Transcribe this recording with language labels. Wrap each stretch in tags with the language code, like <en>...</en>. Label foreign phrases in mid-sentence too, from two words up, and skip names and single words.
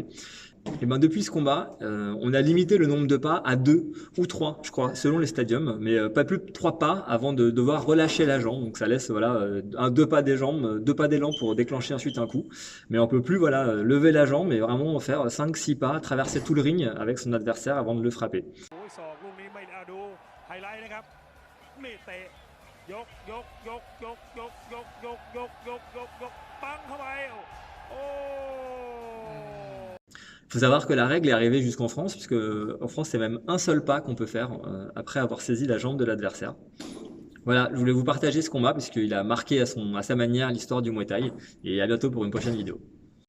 <fr>Et ben depuis ce combat, on a limité le nombre de pas à 2 ou 3, je crois, selon les stadiums, mais pas plus de 3 pas avant de devoir relâcher la jambe. Donc ça laisse voilà deux pas des jambes, 2 pas d'élan pour déclencher ensuite un coup. Mais on peut plus voilà lever la jambe et vraiment faire 5-6 pas, traverser tout le ring avec son adversaire avant de le frapper.</fr> <th>ศอกลูกนี้ไม่เอาดูไฮไลท์นะครับนี่เตะยกปังเข้าไปโอ้</th> <fr>Il faut savoir que la règle est arrivée jusqu'en France, puisque en France c'est même un seul pas qu'on peut faire après avoir saisi la jambe de l'adversaire. Voilà, je voulais vous partager ce combat, puisqu'il a marqué à sa manière l'histoire du Muay Thai, et à bientôt pour une prochaine vidéo.</fr>